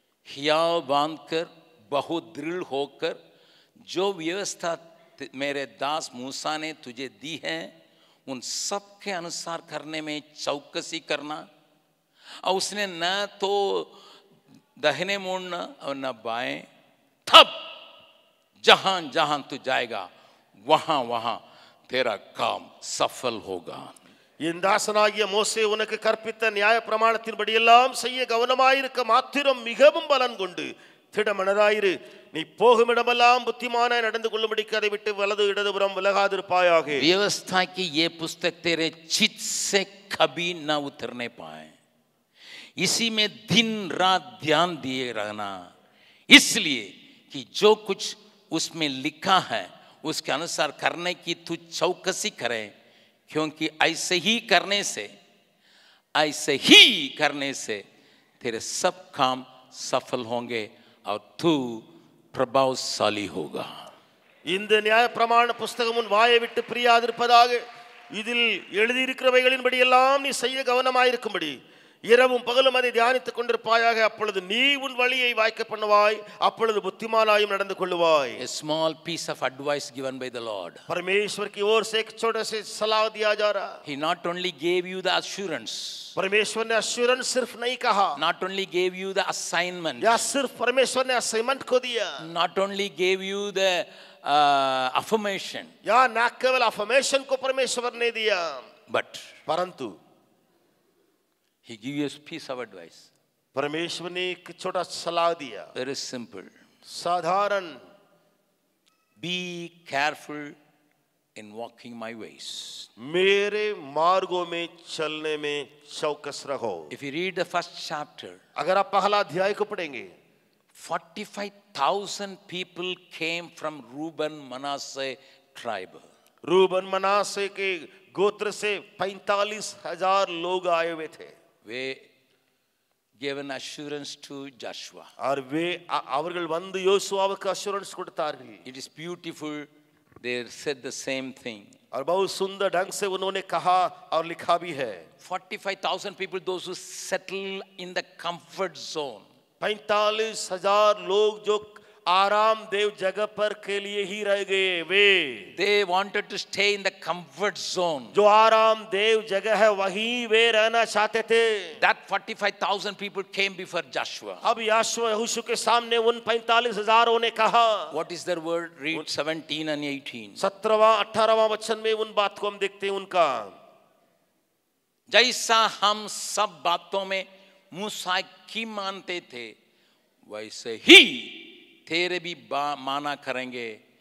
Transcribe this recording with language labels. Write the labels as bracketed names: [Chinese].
[Hindi] हियाव बांधकर बहुत दृढ़ होकर जो व्यवस्था मेरे दास मूसा ने तुझे दी है उन सब के अनुसार करने में चौकसी करना. और उसने न तो दाहिने मोड़ना और न बाएं, तब जहां जहां तू जाएगा वहां वहां तेरा काम सफल होगा. [Tamil] என் தாசனாகிய மோசே உனக்கு கற்பித்த நியாய பிரமாணத்தின்படி எல்லாம் செய்ய கவனமாயிருக்க மாத்திரம் மிகவும் பலன் கொண்டு திடமனதாயிரு. நீ போகுமிடமெல்லாம் புத்திமானாய் நடந்து கொள்ளும்படிக்கு அதை விட்டு வலது இடதுபுறம் விலகாதிருப்பாயாக. [Hindi] व्यवस्था की ये पुस्तक तेरे चित से कभी न उतरने पाए, इसी में दिन रात ध्यान दिए रहना, इसलिए कि जो कुछ उसमें लिखा है उसके अनुसार करने की तू चौकसी करे, क्योंकि ऐसे ही करने से तेरे सब काम सफल होंगे और तू प्रभावशाली होगा. [Tamil] இந்த நியாய பிரமாண புஸ்தகம் உன் வாயை விட்டு பிரியாதிருப்பதாக, இதில் எழுதியிருக்கிறவைகளின்படி எல்லாம் நீ செய்ய கவனமாயிருக்கும்படி இரவும் பகலும் அதை தியானித்துக் கொண்டிருப்பாயாக. அப்பொழுது நீ உன் வழியை வாய்க்க பண்ணுவாய், அப்பொழுது புத்திமானாயும் நடந்து கொள்ளுவாய். [English] A small piece of advice given by the Lord. [Hindi] परमेश्वर की ओर से एक छोटा सा सलाह दिया जा रहा. [English] He not only gave you the assurance, [Hindi] परमेश्वर ने अश्योरेंस सिर्फ नहीं कहा, [English] not only gave you the assignment, [Hindi] या सिर्फ परमेश्वर ने असाइनमेंट को दिया, [English] not only gave you the affirmation, [Hindi] या न केवल अफर्मेशन को परमेश्वर ने दिया, [English] but [Hindi] परंतु [English] he gave you a piece of advice. [Hindi] परमेश्वर ने एक छोटा सलाह दिया. [English] Very simple. [Hindi] साधारण, [English] Be careful in walking my ways. [Hindi] मेरे मार्गों में चलने में चौकस रहो। [English] If you read the first chapter, [Hindi] अगर आप पहला अध्याय को पढ़ेंगे, [English] 45,000 people came from Reuben Manasseh tribe. [Hindi] Ruben मनासे के गोत्र से 45,000 लोग आए हुए थे। [English] They gave an assurance to Joshua. [Hindi] और वे [Tamil] அவர்கள் வந்து யோசுவாவுக்கு அஷூரன்ஸ் கொடுத்தார்கள்। [English] It is beautiful. They said the same thing. [Hindi] और बहुत सुंदर ढंग से उन्होंने कहा और लिखा भी है। [English] 45,000 people, those who settle in the comfort zone. [Hindi] 45,000 लोग जो आरामदेव जगह पर के लिए ही रह गए, वे [English] They wanted to stay in the comfort zone. [Hindi] जो आरामदेव जगह है वहीं वे रहना चाहते थे। [English] That 45,000 people came before Joshua. [Hindi] अब यहोशू के सामने उन 45,000 ने कहा। [English] What is their word? Read 17 and 18. [Hindi] 17वां 18वां वचन में उन बात को हम देखते हैं उनका। जैसा हम सब बातों में मूसा की मानते थे, वैसे ही तेरे भी माना करेंगे।